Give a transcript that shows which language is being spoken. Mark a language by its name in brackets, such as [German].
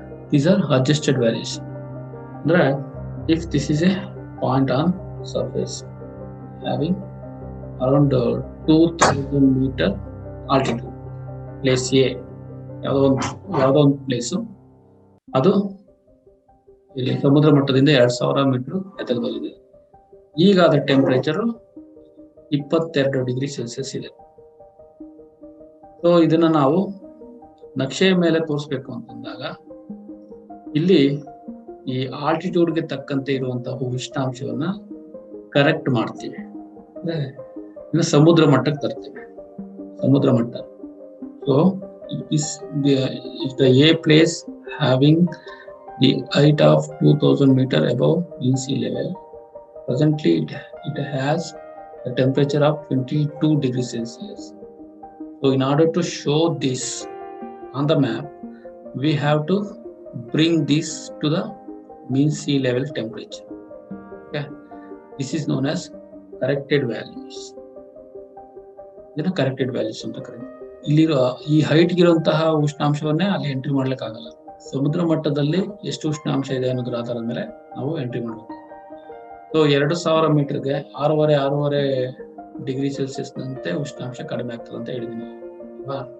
[English] These are adjusted values. ಅಂದ್ರೆ if this is a point on surface having around 2000 meter altitude, place A, [Kannada] ಯಾವುದೋ ಒಂದು place, ಅದು ಇಲ್ಲಿ ಸಮುದ್ರ ಮಟ್ಟದಿಂದ 2000 ಮೀಟರ್ ಎತ್ತರದಲ್ಲಿದೆ. ಈಗ ಅದರ ಟೆಂಪರೇಚರ್ 22 ಡಿಗ್ರಿ ಸೆಲ್ಸಿಯಸ್ ಇದೆ. ಸೊ ಇದನ್ನ ನಾವು ನಕ್ಷೆಯ ಮೇಲೆ ತೋರಿಸ್ಬೇಕು ಅಂತಂದಾಗ ಇಲ್ಲಿ ಈ ಆಲ್ಟಿಟ್ಯೂಡ್ಗೆ ತಕ್ಕಂತೆ ಇರುವಂತಹ ಉಷ್ಣಾಂಶವನ್ನ ಕರೆಕ್ಟ್ ಮಾಡ್ತೀವಿ. ಅಂದ್ರೆ ಸಮುದ್ರ ಮಟ್ಟಕ್ಕೆ ತರ್ತೀವಿ, ಸಮುದ್ರ ಮಟ್ಟ. So [English] if the A place having the height of 2000 meter above mean sea level, presently it has a temperature of 22 degrees Celsius. So in order to show this on the map, we have to bring this to the mean sea level temperature. Okay, this is known as corrected values. [Kannada] ಇದನ್ನ corrected values ಅಂತ ಕರೀತಾರೆ. ಇಲ್ಲಿರೋ ಈ height ಇರುವಂತಹ ಉಷ್ಣಾಂಶವನ್ನೇ ಅಲ್ಲಿ entry ಮಾಡ್ಲಿಕ್ಕೆ ಆಗಲ್ಲ. ಸಮುದ್ರ ಮಟ್ಟದಲ್ಲಿ ಎಷ್ಟು ಉಷ್ಣಾಂಶ ಇದೆ ಅನ್ನೋದ್ರ ಆಧಾರದ ಮೇಲೆ ನಾವು ಎಂಟ್ರಿ ಮಾಡಬೇಕು. ಸೊ 2000 ಮೀಟರ್ಗೆ 6.5 ಡಿಗ್ರಿ ಸೆಲ್ಸಿಯಸ್ ನಂತೆ ಉಷ್ಣಾಂಶ ಕಡಿಮೆ ಆಗ್ತದೆ ಅಂತ ಹೇಳಿದೀನಿ ಅಲ್ವಾ?